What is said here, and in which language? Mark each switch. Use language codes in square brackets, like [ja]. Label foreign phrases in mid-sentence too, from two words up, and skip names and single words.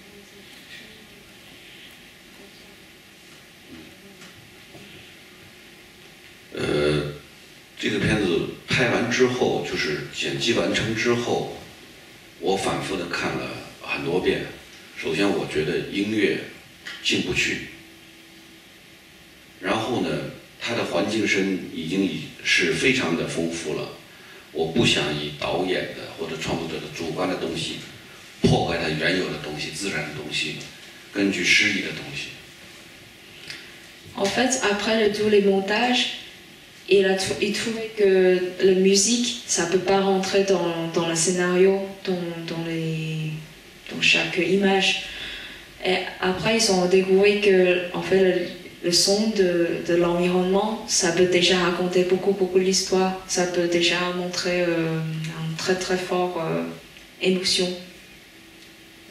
[zh] 这个片子拍完之后，就是剪辑完成之后，我反复的看了很多遍。首先，我觉得音乐进不去，然后呢，它的环境声已经是非常的丰富了。我不想以导演的或者创作者的主观的东西破坏它原有的东西、自然的东西，根据诗意的东西。 [fr] En fait, après tous les montages, il trouvait que la musique, ça ne peut pas rentrer dans le scénario, dans chaque image. Et après, ils ont découvert que en fait, le son de l'environnement, ça peut déjà raconter beaucoup l'histoire, ça peut déjà montrer une très fort émotion.